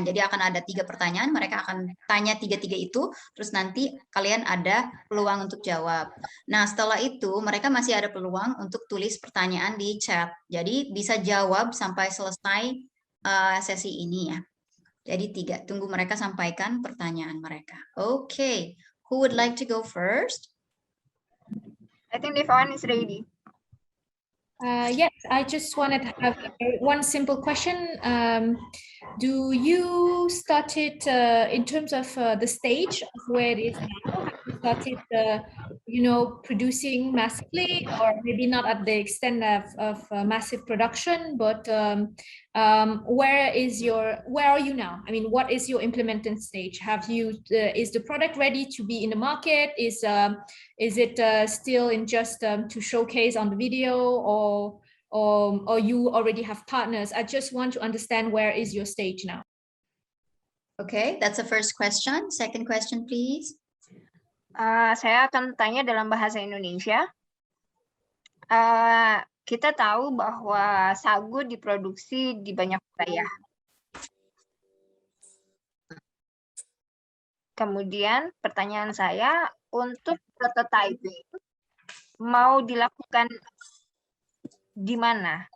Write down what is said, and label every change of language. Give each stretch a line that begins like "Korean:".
Indonesian: Jadi akan ada 3 pertanyaan. Mereka akan tanya 3 itu. Terus nanti kalian ada peluang untuk jawab. Nah, setelah itu mereka masih ada peluang untuk tulis pertanyaan di chat. Jadi bisa jawab sampai selesai sesi ini ya. Jadi 3. Tunggu mereka sampaikan pertanyaan mereka. Okay.
English: Who would like to go first? I think Devon is ready. Yes, I just wanted to have one simple question. Do you started in terms of the stage of where it is now? Have you started, producing massively, or maybe not at the extent of massive production, but where are you now? I mean, what is your implementing stage? Have you is the product ready to be in the market? Is it still in just to showcase on the video, or you already have partners? I just want to understand where is your stage now. Okay, that's the first question. Second question, please.
Indonesian: Saya akan tanya dalam bahasa Indonesia. Kita tahu bahwa sagu diproduksi di banyak wilayah. Kemudian pertanyaan saya, untuk prototyping mau dilakukan di mana?